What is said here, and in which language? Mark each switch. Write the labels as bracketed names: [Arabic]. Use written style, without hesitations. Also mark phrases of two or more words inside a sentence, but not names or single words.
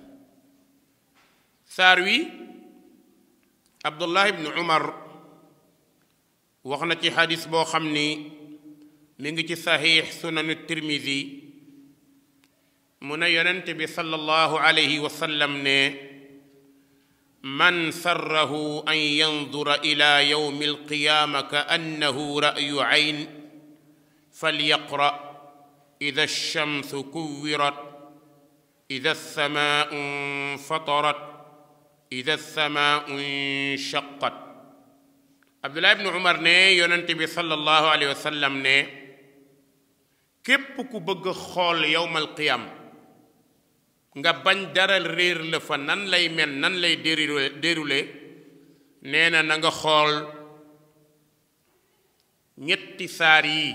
[Wolof] saar wi abdullah ibn umar wax na ci xadis boo xam ni mi ngi ci saxiix sunanu tirmidi mu ne yonent bi [Arabic] صلى الله عليه وسلم ne من سره أن ينظر إلى يوم القيامة كأنه رأي عين فليقرأ إذا الشمس كورت إذا السماء انفطرت إذا السماء انشقت. [Wolof] Abdullah ibn Umar ne yonent bi [Arabic] صلى الله عليه وسلم [Wolof] ne képp ku bëgg xool [Arabic] يوم القيامة [Wolof] nga bañ dara réer la fa nan lay mel nan lay déroulé nee na nga xool ñetti saar yi.